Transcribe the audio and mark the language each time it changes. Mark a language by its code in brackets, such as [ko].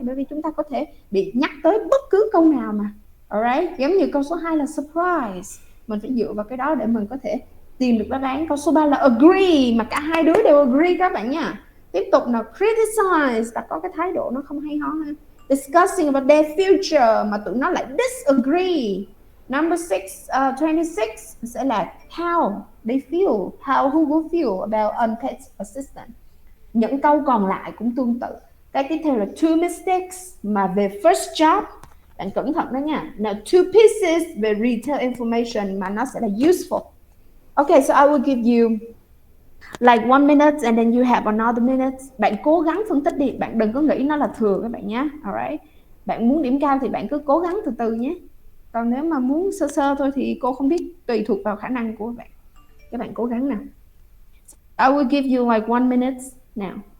[vi] Bởi vì chúng ta có thể bị nhắc tới bất cứ câu nào mà. Alright, giống như câu số 2 là surprise. Mình phải dựa vào cái đó để mình có thể tìm được đáp án. Câu số 3 là agree, mà cả hai đứa đều agree các bạn nha. Tiếp tục nào, criticize là có cái thái độ nó không hay ho ha. [en] Discussing about their future [vi] mà tụi nó lại [en] disagree. Number 26 [vi] sẽ là [en] how they feel, who will feel about unpaid assistant. [vi] Những câu còn lại cũng tương tự. Cái tiếp theo là [en] two mistakes [vi] mà về [en] first job, [vi] bạn cẩn thận đó nha. [en] Now two pieces về retail information mà nó sẽ là useful. Okay, so I will give you like 1 minute and then you have another minute. [vi] Bạn cố gắng phân tích đi, bạn đừng có nghĩ nó là thừa các bạn nhé. Alright. Bạn muốn điểm cao thì bạn cứ cố gắng từ từ nhé. Còn nếu mà muốn sơ sơ thôi thì cô không biết, tùy thuộc vào khả năng của bạn. Các bạn cố gắng nào. [en] I will give you like 1 minute now.